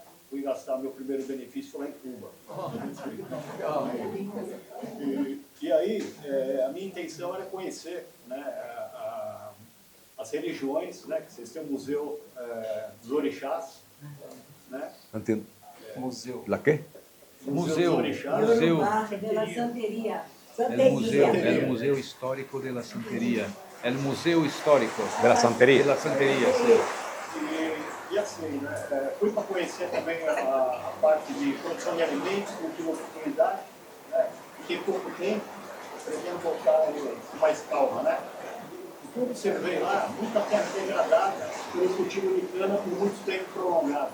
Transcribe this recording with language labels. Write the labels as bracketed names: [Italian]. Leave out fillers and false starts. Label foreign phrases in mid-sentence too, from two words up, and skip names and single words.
[Portuguese] Fui gastar meu primeiro benefício lá em Cuba. E aí, a minha intenção era conhecer, né, as religiões, né? Que vocês têm o Museu dos Orixás, né? Não entendo. Museu. [Spanish] ¿La qué? [Portuguese] Museu. dos Orixás. Museu. Pela Santeria. [Spanish] El museo histórico de la Santería. El museo histórico De la Santería. de la Santería, sí. [Portuguese] E assim, né, fui para conhecer também a parte de produção de alimentos, não tive oportunidade, né, fiquei pouco tempo, pretendo voltar com mais calma, né. E como você vê lá, muita terra degradada pelo cultivo de cana por muito tempo prolongado.